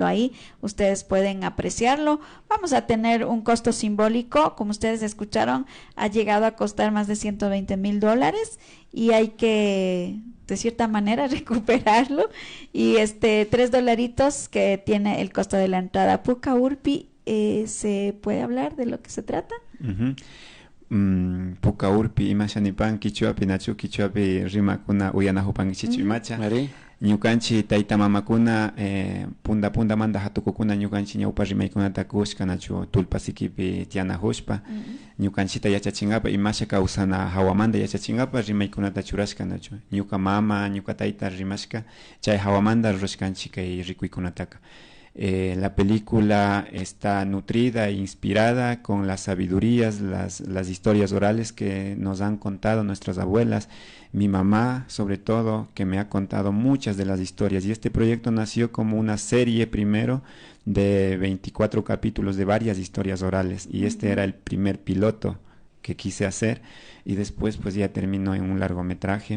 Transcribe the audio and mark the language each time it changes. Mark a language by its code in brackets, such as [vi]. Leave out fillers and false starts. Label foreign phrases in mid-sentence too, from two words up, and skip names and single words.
[es] Ahí ustedes pueden apreciarlo. Vamos a tener un costo simbólico, como ustedes escucharon, ha llegado a costar más de $120,000, y hay que, de cierta manera, recuperarlo. Y $3 que tiene el costo de la entrada. Puca Urpi, ¿se puede hablar de lo que se trata? [qu] Puca Urpi imashanipan kichuapi nachu kichuapi rimakuna uyanahupan chichu imacha ñukanchi tayta mamakuna punda manda hatukukuna ñukanchi ñawpa rimaykunata kushka nachu tulpasikipi tianahushpa ñukanchita yachachingapa imasha kawsana hawamanda yachachingapa rimaykunata churashka nachu ñuka mama ñuka tayta rimashka chay hawamanda rushkanchi kay rikuykunataka. [es] La película está nutrida e inspirada con las sabidurías, las historias orales que nos han contado nuestras abuelas, mi mamá sobre todo, que me ha contado muchas de las historias, y este proyecto nació como una serie primero de 24 capítulos de varias historias orales, y este era el primer piloto que quise hacer, y después pues ya terminó en un largometraje.